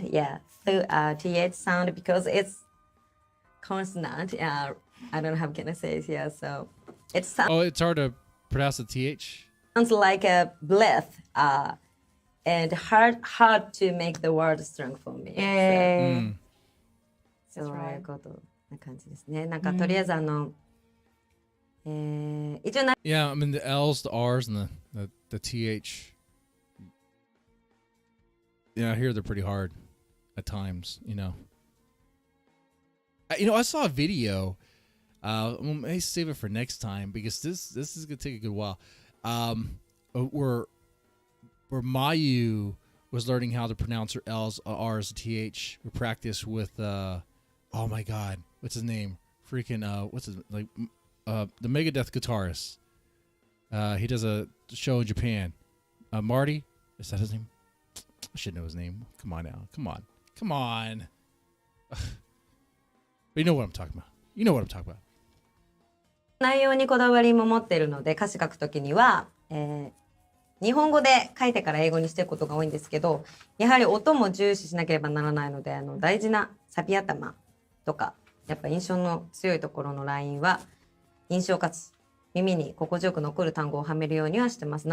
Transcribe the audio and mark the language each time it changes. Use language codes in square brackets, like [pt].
[en] Yeah, th sound because it's consonant. I don't know how can I say it. Yeah, so it's Oh, it's hard to pronounce the TH? Sounds like a breath, and hard to make the word strong for me. [ja] そういうことな感じですね。なんかとりあえず一応 [en] Yeah, I mean the L's, the R's, and the TH. Yeah, I hear they're pretty hard at times. I saw a video. We may save it for next time because this is gonna take a good while. Where Mayu was learning how to pronounce her L's, R's, and TH. We practiced with oh my God, what's his name? Freaking the Megadeth guitarist. He does a show in Japan. Marty, is that his name? I should know his name. Come on now, come on. But you know what I'm talking about. [ja] 内容にこだわりも持ってるので、歌詞書くときには、日本語で書いてから英語にしていくことが多いんですけど、やはり音も重視しなければならないので、大事なサビ頭とか、やっぱ印象の強いところのラインは、印象かつ耳に心地よく残る単語をはめるようにはしてます。